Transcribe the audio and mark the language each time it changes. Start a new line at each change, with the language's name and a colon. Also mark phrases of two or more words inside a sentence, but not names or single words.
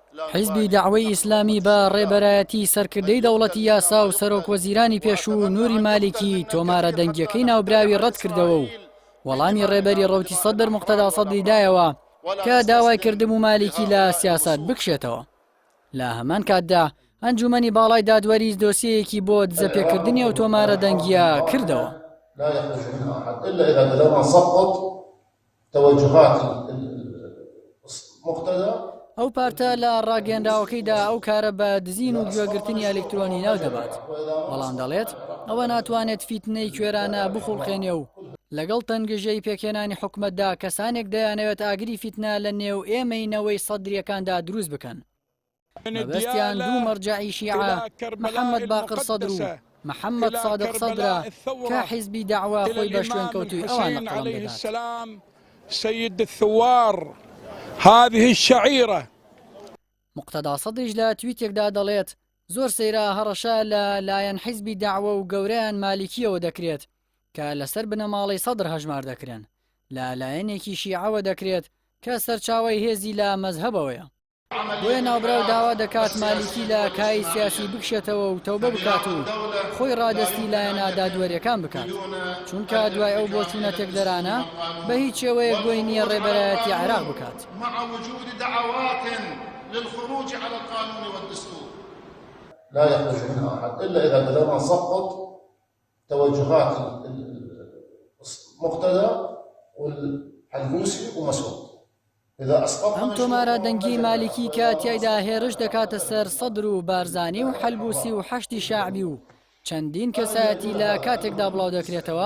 Central Kurdish: حیزبی داعوەی ئیسلامی بە ڕێبەرایەتی سەرکردەی دەوڵەتی یاسا و سەرۆک وەزیرانی پێشوو نووری مالیکی تۆمارە دەنگیەکەی ناوبراوی ڕەت کردەوە و وەڵامی ڕێبەری ڕەوتی سەدر موقتەدا سەدری دایەوە کە داوای کردم و مالیکی لە سیاسەت بکشێتەوە. لە هەمان کاتدا ئەنجومەنی باڵای دادوەری دۆسیەیەکی بۆ دزەپێکردنی ئەو تۆمارە دەنگیە کردەوە.
Arabic: لا يخرج منها أحد إلا إذا بلغنا سقط توجهات المقتدى.
Central Kurdish: ئەو پارتە لە ڕاگەیەندراوەکەیدا ئەو کارە بە دزین و گوێگرتنی ئەلکترۆنی ناو دەبات. بەڵام دەڵێت ئەوە ناتوانێت فیتنەی کوێرانە بخوڵقێنێ و لەگەڵ تەنگژەی پێکێنانی حکومەتدا کەسانێک دەیانەوێت ئاگری فیتنە لە نێو ئێمەینەوەی سەدریەکاندا دروست بکەن. مەبەستیان دوو مەرجعی شیعە محەممەد باقر سەدر و محەممەد صادق سەدرە کە حیزبی داعوا خۆی بە شوێن کەوتوی ئەوان لە قەڵەم دەدات.
Arabic: سيد الثوار هذه الشعيرة.
Central Kurdish: مقتەدا سەدریش لە تویتێکدا دەڵێت زۆر سەیرا هەڕەشە لە لایەن حیزبی داعوە و گەورەیان مالیکیەوە دەکرێت کە لەسەر بنەماڵی سەدر هەژمار دەکرێن، لە لایەنێکی شیعەوە دەکرێت کە سەرچاوی هێزی لە مەزهەبەوەیە. بۆیە ناوبراو داوا دەکات مالیکی لە کای سیاسی بکشێتەوە و تەوبە بکات و خۆی ڕادستی لایەنە دادوەریەکان بکات، چونکە دوای ئەو بۆ چوونە تێکدەرانە بە هیچ شێوەیەک بۆی نییە ڕێبەرایەتی عێراق بکات.
Arabic: لا يخرج منها أحد إلا إذا بلغنا سقط توجهات المقتدى والحلبوسي ومسعود.
Central Kurdish: ئەم تۆمارە دەنگی مالیکی کە تیایدا هێرش دەکاتە سەر سەدر و بارزانی و حەلبوسی و حەشتی شاعبی و چەندین کەسایەتی لە کاتێکدا بڵاو دەکرێتەوە.